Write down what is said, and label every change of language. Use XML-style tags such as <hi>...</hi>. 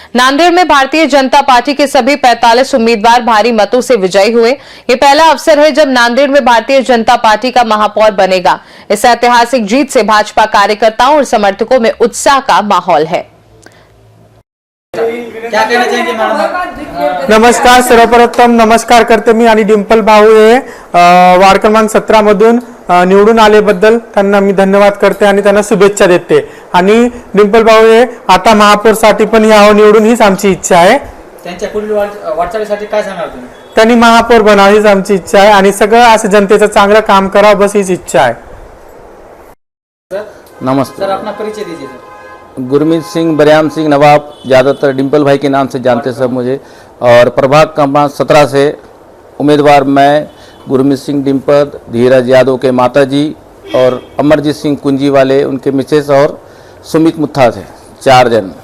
<hi>नांदेड़ में भारतीय जनता पार्टी के सभी 45 उम्मीदवार भारी मतों से विजयी हुए। ये पहला अवसर है जब नांदेड़ में भारतीय जनता पार्टी का महापौर बनेगा। इस ऐतिहासिक जीत से भाजपा कार्यकर्ताओं और समर्थकों में उत्साह का माहौल है। क्या कहना चाहेंगे मैडम?</hi> <mr>नमस्कार, सर्वप्रथम नमस्कार करते मी आणि डिंपल भाऊ हे वार्ड क्रमांक 17 मधून निवडून आलेबद्दल त्यांना मी धन्यवाद करते आणि त्यांना शुभेच्छा देते। आणि डिंपल भाऊ हे आता महापौरसाठी पण यावं निवडून, हीच आमची इच्छा आहे। त्यांच्या पुढील वाटचालीसाठी काय सांगणार तुम्ही? त्यांनी महापौर बनावं हीच आमची इच्छा आहे आणि सगळं असं जनतेचं चांगलं काम करावं, बस हीच इच्छा है।</mr> <hi>नमस्ते सर, अपना परिचय दीजिए सर। गुरमीत सिंह, बरियाम सिंह नवाब, ज़्यादातर डिंपल भाई के नाम से जानते सब मुझे। और प्रभाग क्रमांक 17 से उम्मीदवार मैं, गुरमीत सिंह डिंपल, धीरज यादव के माताजी और अमरजीत सिंह कुंजी वाले उनके मिसेस और सुमित मुत्था थे, 4 जन।</hi>